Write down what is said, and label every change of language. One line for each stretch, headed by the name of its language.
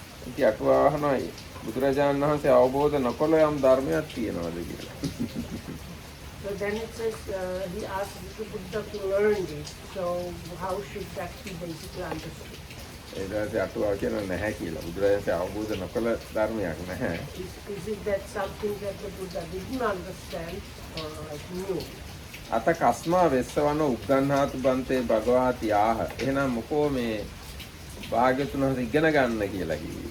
Sinhala: ඉතින් අටුවා අහනවා බුදුරජාණන් වහන්සේ අවබෝධ නොකළ යම් ධර්මයක් තියෙනවද කියලා.
English: So then it says he asked the Buddha to learn this. So how should that be basically understood?
Sinhala: ඊට පස්සේ අටුවා කියන නැහැ කියලා. බුදුරජාණන් අවබෝධ නොකළ ධර්මයක් නැහැ.
English: Is it that something that the Buddha didn't understand or like knew?
Pali: අත කස්මා වෙස්සවන උග්ගන්හාතු බන්තේ භගවාති ආහ.
Sinhala: එහෙනම් මොකෝ මේ භාග්‍යතුන් වහන්සේ ඉගෙන ගන්න කියලා කිව්වේ.